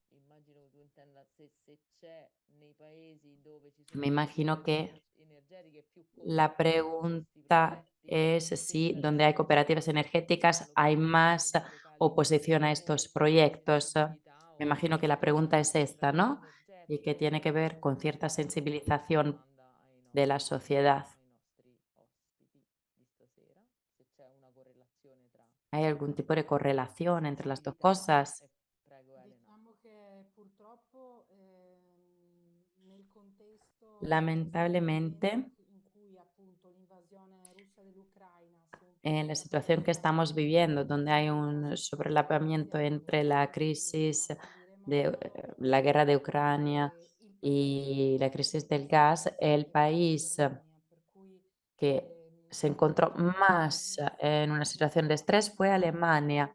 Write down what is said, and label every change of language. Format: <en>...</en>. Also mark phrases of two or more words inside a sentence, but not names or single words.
<es>Me imagino que la pregunta es si donde hay cooperativas energéticas hay más oposición a estos proyectos. Me imagino que la pregunta es esta, ¿no? Y que tiene que ver con cierta sensibilización de la sociedad. ¿Hay algún tipo de correlación entre las dos cosas?</es> <it>Diciamo che purtroppo nel contesto</it> <es>Lamentablemente,</es> <it>in cui appunto l'invasione russa dell'Ucraina si è un</it> <es>en la</es> <it>po'</it> <es>situación que estamos viviendo, donde hay un sobrelapamiento entre la crisis de la guerra de Ucrania y la crisis del gas, el país que se encontró más en una situación de estrés fue Alemania.</es>